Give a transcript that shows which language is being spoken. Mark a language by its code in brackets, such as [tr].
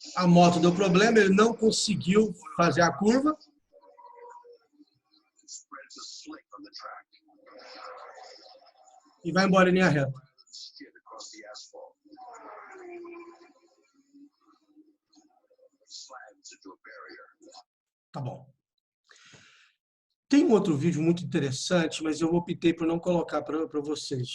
[pt] A moto deu problema, ele não conseguiu fazer a curva. [en] Spreads a slick on the track. [pt] E vai embora em linha reta. [en] Skid across the asphalt. Slams into a barrier. [pt] Tá bom. Tem um outro vídeo muito interessante, mas eu optei por não colocar para vocês.